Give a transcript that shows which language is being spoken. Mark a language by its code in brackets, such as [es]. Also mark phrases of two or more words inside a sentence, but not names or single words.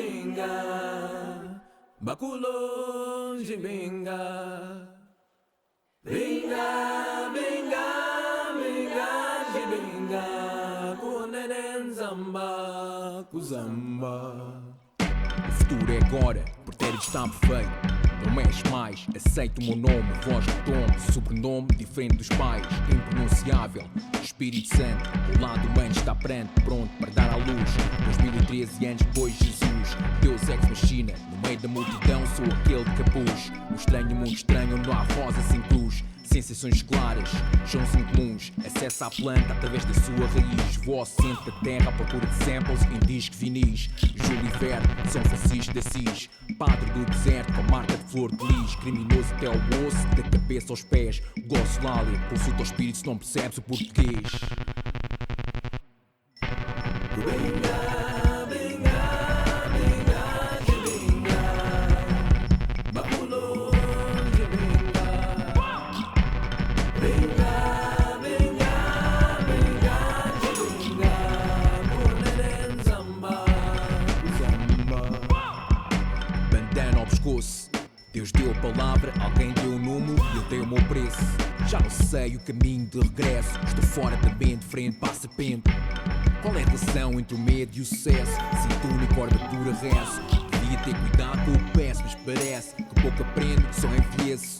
[kmb] binga, baculonge binga. Binga, binga, binga, binga, kunenen zamba, kuzamba. [pt] O futuro é agora, o pretérito está perfeito. Não mexe mais, aceita o meu nome, voz de tom, sobrenome diferente dos pais, impronunciável. Espírito Santo, o lado humano está pronto para dar à luz. 2013 anos depois de Jesus, [la] Deus ex machina, [pt] no meio da multidão sou aquele de capuz. Um estranho mundo estranho onde não há rosa sem cruz. Sensações claras, sons incomuns. Acesso à planta através da sua raiz. Vou ao centro da terra à procura de samples em disco vinis. Júlio Verne, São Francisco de Assis. Padre do deserto com a marca de flor de lis. Criminoso até ao osso, da cabeça aos pés. Gosto Lália, consulta ao espírito se não percebes o português. [kmb] Binga, binga, binga, binga, baculonge binga. Binga, binga, binga, binga, kunenen zamba, zamba. [pt] Bandana ao pescoço. Deus deu a palavra, alguém deu o número e eu dei o meu preço. Já não sei o caminho de regresso. Estou fora também de frente para a serpente. Qual é a relação entre o medo e o sucesso? Sinto única curvatura rezo. Devia ter cuidado com o que peço, mas parece que pouco aprendo, que só envelheço.